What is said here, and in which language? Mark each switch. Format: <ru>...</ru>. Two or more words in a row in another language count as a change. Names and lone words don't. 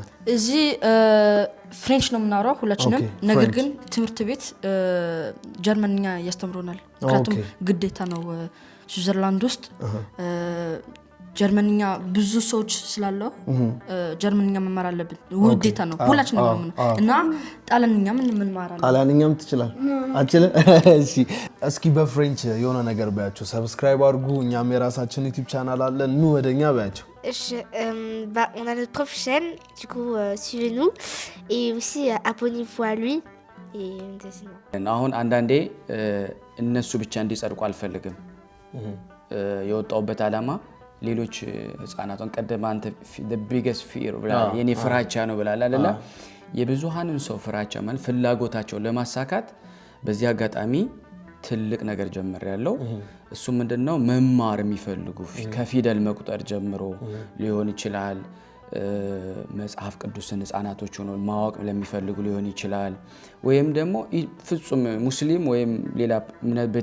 <am>እዚህ ፍሬንች ነው የምናወራው ሁላችንም። ነገር ግን ትምህርት ቤት ጀርመንኛ ያስተምሩናል። ምክንያቱም ግዴታ ነው ስዊዘርላንድ ውስጥ ጀርመንኛ ብዙ ሰዎች ስላለው ጀርመንኛ መማር አለብን፣ ውዴታ ነው ሁላችንም ነው። እና ጣሊያንኛ ምን እንማራለን? ጣሊያንኛም ትችላለህ? አችልህ? እሺ እስኪ በፍሬንች የሆነ ነገር ባያቸው። ሰብስክራይብ አድርጉ፣ እኛም የራሳችን ዩቲዩብ ቻናል አለን፣ ኑ ወደኛ ባያቸው።</am> <fr>On a notre propre chaîne, du coup suivez-nous et aussi abonnez-vous à lui.</fr> <am>አሁን አንዳንዴ እነሱ ብቻ እንዲጸድቁ አልፈልግም። የወጣውበት ዓላማ ሌሎች ህፃናቱን ቀደም አንተ</am> <en>the biggest fear</en> <am>የኔ ፍራቻ ነው ብላል አይደለ? የብዙሃንን ሰው ፍራቻ ማለት ፍላጎታቸው ለማሳካት በዚህ አጋጣሚ ትልቅ ነገር ጀምሬያለሁ። እሱ ምንድነው መማር የሚፈልጉ ከፊደል መቁጠር ጀምሮ ሊሆን ይችላል። መጽሐፍ ቅዱስን ህፃናቶች ሆነው ማወቅ ለሚፈልጉ ሊሆን ይችላል። ወይም ደግሞ ፍጹም ሙስሊም ወይም ሌላ ቤተ</am>